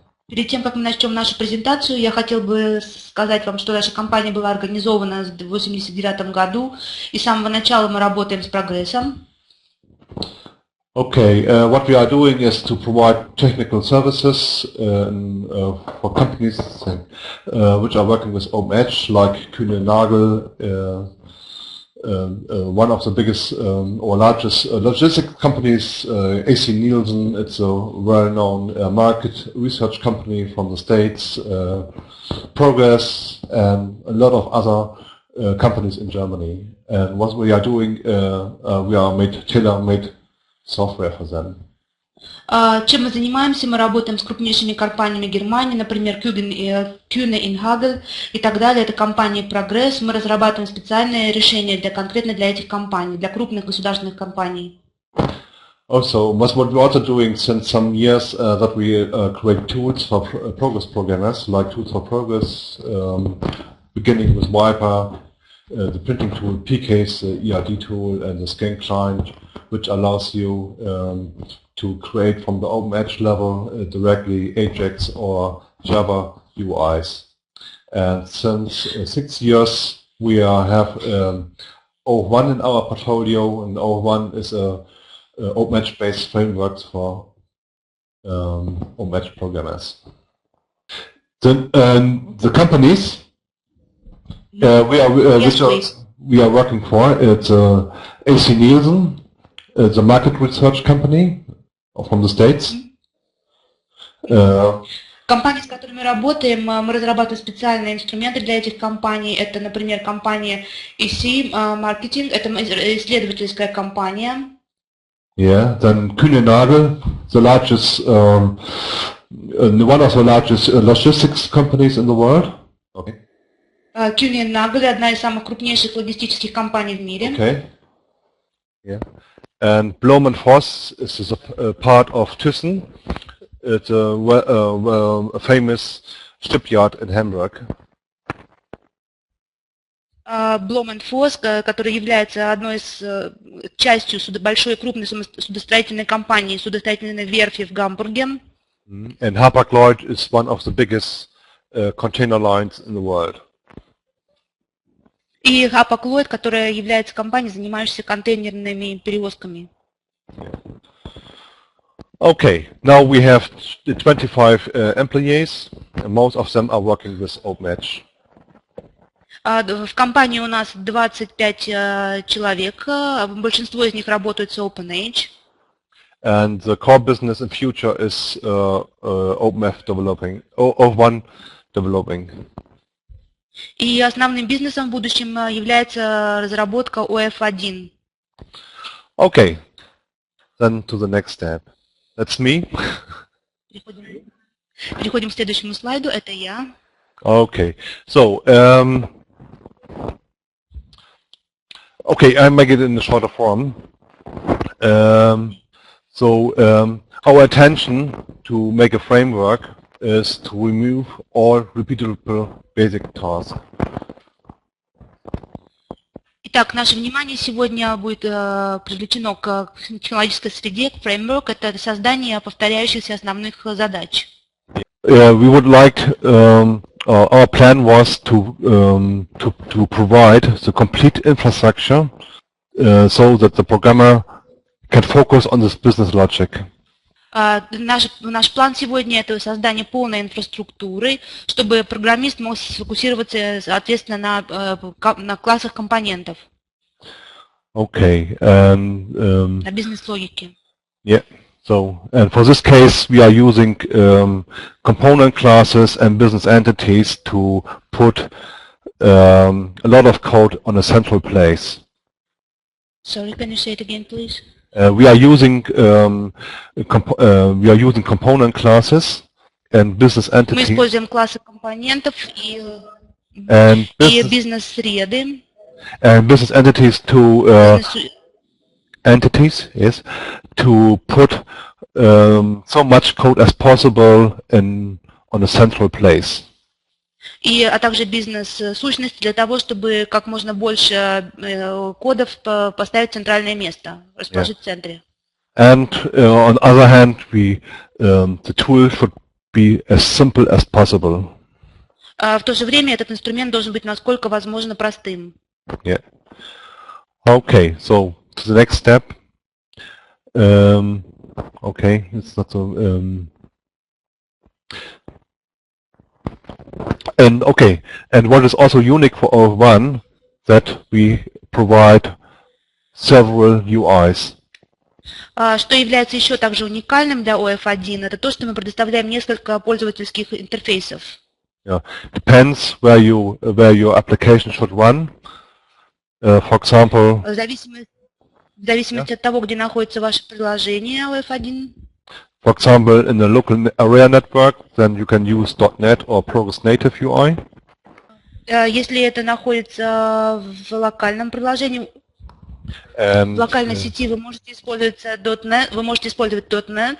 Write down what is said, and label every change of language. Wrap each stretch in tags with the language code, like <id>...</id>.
<ru>Перед тем, как мы начнем нашу презентацию, я хотел бы сказать вам, что наша компания была организована в 1989 году, и с самого начала мы работаем с прогрессом.</ru> <en>Okay, what we are doing is to provide technical services for companies which are working with OpenEdge, like Kühne Nagel, one of the biggest or largest logistics companies, AC Nielsen. It's a well-known market research company from the States, Progress, and a lot of other companies in Germany. And what we are doing, we are tailor-made software for them.</en> <ru>Чем мы занимаемся? Мы работаем с крупнейшими компаниями Германии, например, Kühne Nagel и так далее. Это компания Progress. Мы разрабатываем специальные решения конкретно для этих компаний, для крупных государственных компаний.</ru> <en>Also, what we're also doing since some years that we create tools for progress programmers, like Tools for Progress, beginning with Wiper, the printing tool, PCase, the ERD tool, and the scan client, which allows you to create from the OpenEdge level directly Ajax or Java UIs. And since 6 years we have OF-1 in our portfolio, and OF-1 is a OpenEdge based framework for OpenEdge programmers. The companies we are working for, it's AC Nielsen, it's a market research company from the States.</en> <ru>Компании, с которыми работаем, мы разрабатываем специальные инструменты для этих компаний. Это, например, компания EC Marketing, это исследовательская компания.</ru> <en>Yeah, then Kühne Nagel, the largest, one of the largest logistics companies in the world. Okay.</en> <ru>Kühne Nagel, одна из самых крупнейших логистических компаний в мире.</ru> <en>Okay. Yeah. And Blohm & Voss is a part of Thyssen. It's a famous shipyard in Hamburg.</en> <ru>Blohm & Voss, который является одной из частью большой крупной судостроительной компании, судостроительной верфи в Гамбурге.</ru> <en>And Hapag-Lloyd is one of the biggest container lines in the world.</en> <ru>И Hapag-Lloyd, которая является компанией, занимающейся контейнерными перевозками.</ru> <en>Okay, now we have 25 employees, and most of them are working with OpenEdge.</en> <ru>В компании у нас 25 человек, большинство из них работают с OpenEdge.</ru> <en>And the core business in future is OpenF developing, OF-1 developing.</en> <ru>И основным бизнесом в будущем является разработка OF-1.</ru> <en>Okay, then to the next step. That's me.</en> <ru>Переходим к следующему слайду. Это я.</ru> <en>Okay. So, okay, I make it in a shorter form. Our intention to make a framework is to remove all repeatable basic tasks.</en> <ru>Итак, наше внимание сегодня будет привлечено к технологической среде, к framework. Это создание повторяющихся основных задач.</ru> <en>We would like, our plan was to provide the complete infrastructure so that the programmer can focus on this business logic.</en> <ru>Наш план сегодня – это создание полной инфраструктуры, чтобы программист мог сфокусироваться, соответственно, на классах компонентов.</ru> <en>Okay.</en> <ru>На бизнес-логике.</ru> <en>Yeah. So, and for this case, we are using component classes and business entities to put a lot of code on a central place. Sorry, can you say it again, please? We are using component classes and business</en> <ru>Мы</ru> <en>entities</en> <ru>используем классы компонентов и бизнес-среды.</ru> <en>and business entities to put so much code as possible on a central place.</en> <ru>А также бизнес-сущности для того, чтобы как можно больше кодов поставить в центральное место, расположить в центре.</ru> <en>And on the other hand, the tool should be as simple as possible.</en> <ru>В то же время этот инструмент должен быть насколько возможно простым.</ru> <en>Yeah. Okay, so to the next step. Okay, it's not so. And what is also unique for OF-1 that we provide several UIs.</en> <ru>Что является еще также уникальным для OF-1, это то, что мы предоставляем несколько пользовательских интерфейсов.</ru> <en>Yeah, depends where your application should run. For example.</en> <ru>В зависимости от того, где находится ваше приложение OF-1.</ru> <en>For example, in the local area network, then you can use .NET or Progress Native UI.</en> <ru>Если это находится в локальном приложении, в локальной сети, вы можете использовать .NET,</ru>